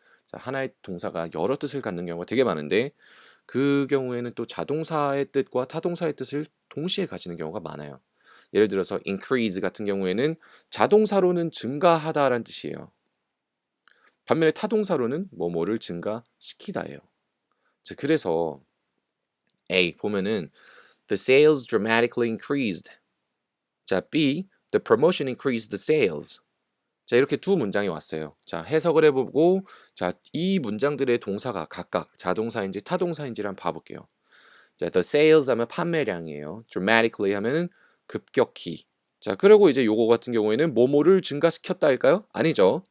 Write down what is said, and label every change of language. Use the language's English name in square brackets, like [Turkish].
[Korean] 자, 하나의 동사가 여러 뜻을 갖는 경우가 되게 많은데 그 경우에는 또 자동사의 뜻과 타동사의 뜻을 동시에 가지는 경우가 많아요. 예를 들어서 increase 같은 경우에는 자동사로는 증가하다라는 뜻이에요. 반면에 타동사로는 뭐뭐를 증가시키다예요. [English] 자, [Korean] 그래서 A 보면은 [English] the sales dramatically increased. 자, B the promotion increased the sales. [Korean] 자, 이렇게 두 문장이 왔어요. 자, 해석을 해보고 자, 이 문장들의 동사가 각각 자동사인지 타동사인지를 한번 봐볼게요. 자, [English] the sales [Korean] 하면 판매량이에요. dramatically 하면은 급격히. 자, 그리고 이제 요거 같은 경우에는 뭐뭐를 증가시켰다 할까요? 아니죠.